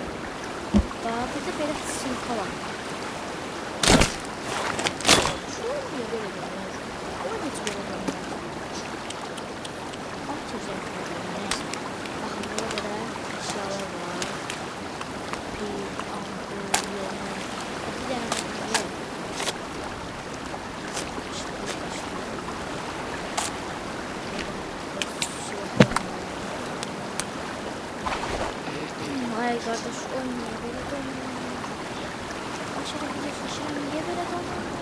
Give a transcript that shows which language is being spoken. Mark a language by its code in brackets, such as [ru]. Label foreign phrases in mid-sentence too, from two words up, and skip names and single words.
[az] Burada belə sınıfa var. Şuraya niyə belə dönür? O necə belə dönür? Bax, tezək nəysə. Baxın, burada belə əşyalar var. Pil, ampul, yemək. Bir dənə var. [tr] Ay kardeş olmuyor böyle dönüyor. Aşağı gidiyorsun aşağı niye böyle dönüyor?